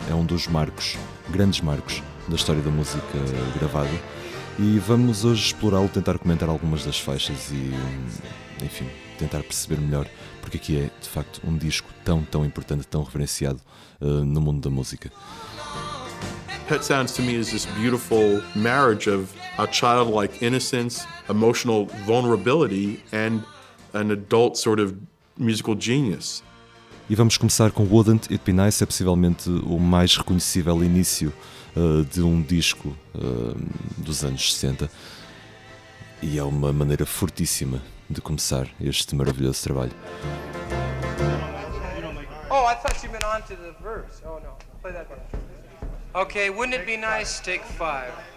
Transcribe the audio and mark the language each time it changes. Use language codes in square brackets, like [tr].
[pt] É um dos marcos, grandes marcos, da história da música gravada. E vamos hoje explorá-lo, tentar comentar algumas das faixas e, enfim, tentar perceber melhor porque aqui é, de facto, um disco tão, tão importante, tão reverenciado no mundo da música. [en] Pet Sounds to me is this beautiful marriage of a childlike innocence, emotional vulnerability and an adult sort of musical genius. [pt] E vamos começar com Wouldn't It Be Nice, é possivelmente o mais reconhecível início de um disco dos anos 60 e é uma maneira fortíssima de começar este maravilhoso trabalho. [en] Oh, I thought you meant on to the verse. Oh no, play that part. Okay, wouldn't it be nice, take five.